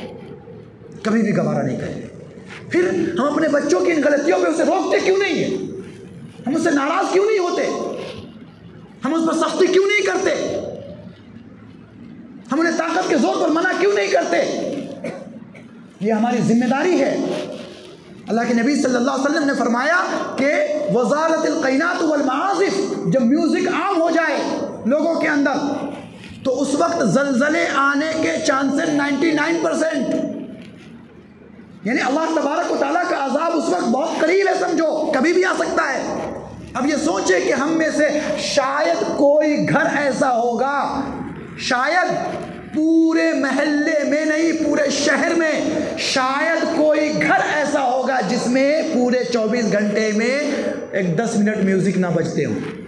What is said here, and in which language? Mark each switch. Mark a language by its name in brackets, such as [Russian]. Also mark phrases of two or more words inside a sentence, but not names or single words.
[Hindi] कभी भी गवारा नहीं करेंगे। फिर हम अपने बच्चों की इन गलतियों पे उसे रोकते क्यों नहीं है? हम उससे नाराज क्यों नहीं होते? हम उस पर सख्ती क्यों नहीं करते? हम उन्हें ताकत के जोर पर मना क्यों नहीं करते? ये हमारी जिम्मेदारी है। अल्लाह के नबी [Arabic] صلى الله عليه وسلم [Hindi] ने फरमाया कि [Arabic] وظهرت القينات والمعازف, [Hindi] जब म्यूज़िक आम हो जाए लोगों के अंदर तो उस वक्त ज़लज़ले आने के चांसेस 99%, यानी [Arabic] الله تبارك وتعالى [Hindi] का अज़ाब उस वक्त बहुत करीब है, समझो कभी भी आ सकता है। अब ये सोचे कि हम में से शायद कोई घर ऐसा होगा, शायद पूरे मोहल्ले में नहीं पूरे शहर में शायद कोई घर ऐसा होगा जिसमें पूरे 24 घंटे में एक 10 मिनट म्यूजिक ना बजते हो।